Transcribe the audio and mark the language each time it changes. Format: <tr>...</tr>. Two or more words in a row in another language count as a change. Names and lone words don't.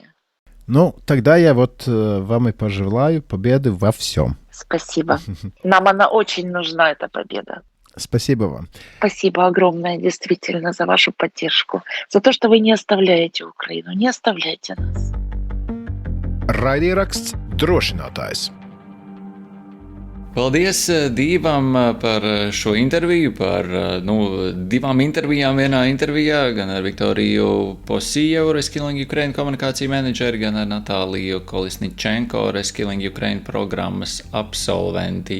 <ru>Ну, тогда я вот вам и пожелаю победы во всем. Спасибо. Нам она очень нужна, эта победа. Спасибо вам. Спасибо огромное, действительно, за вашу поддержку. За то, что вы не оставляете Украину. Не оставляйте нас.</ru> <lv>Raidieraksts Drošinātājs. Paldies Dīvam par šo interviju, par divām intervijām vienā intervijā, gan ar Viktoriju Posievu, Reskilling Ukraine komunikāciju menedžeri, gan ar Natāliju Kolisničenko, Reskilling Ukraine programmas absolventi.</lv>